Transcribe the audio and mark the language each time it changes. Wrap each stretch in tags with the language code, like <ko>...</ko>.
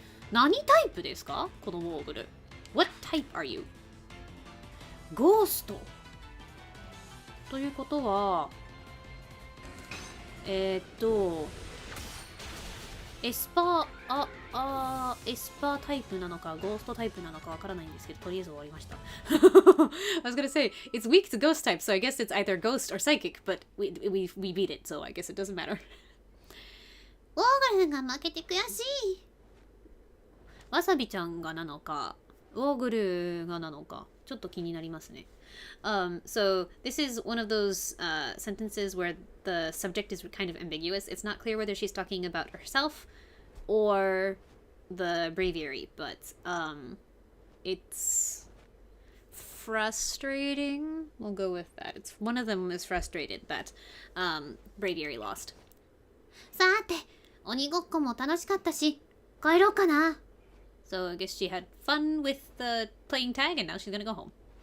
<ja>何タイプですかこのモーグル。</ja> <en>What type are you?</en> <ja>ゴースト。ということは、エスパー、エスパータイプなのか、ゴーストタイプなのかわからないんですけど、とりあえず終わりました。</ja> <en>I was gonna say, it's weak to ghost type, so I guess it's either ghost or psychic, but we beat it, so I guess it doesn't matter.</en> <ja>オーグルが負けて悔しい。わさびちゃんがなのか、オーグルがなのか、ちょっと気になりますね。</ja> <en>So this is one of those sentences where the subject is kind of ambiguous. It's not clear whether she's talking about herself or the breviary, but it's frustrating. We'll go with that. It's one of them is frustrated that breviary lost.</en> <ja>さて、鬼ごっこも楽しかったし、帰ろうかな。</ja> <en>So I guess she had fun with playing tag, and now she's gonna go home.</en>